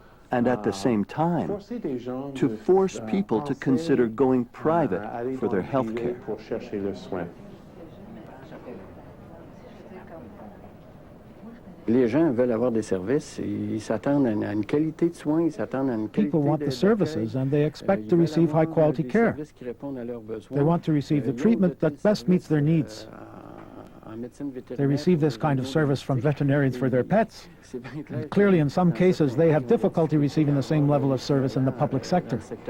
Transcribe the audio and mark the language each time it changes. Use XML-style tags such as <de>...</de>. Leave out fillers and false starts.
<en>And at the same time, to force people to consider going private for their health care.</en> <fr>Les gens veulent avoir des services, ils s'attendent à une qualité de soins, ils s'attendent à une qualité</fr> <en>People want the services and they expect to receive high quality care. They want to receive the treatment that best meets their needs. They receive this kind of service from veterinarians for their pets. And clearly, in some cases, they have difficulty receiving the same level of service in the public sector.</en>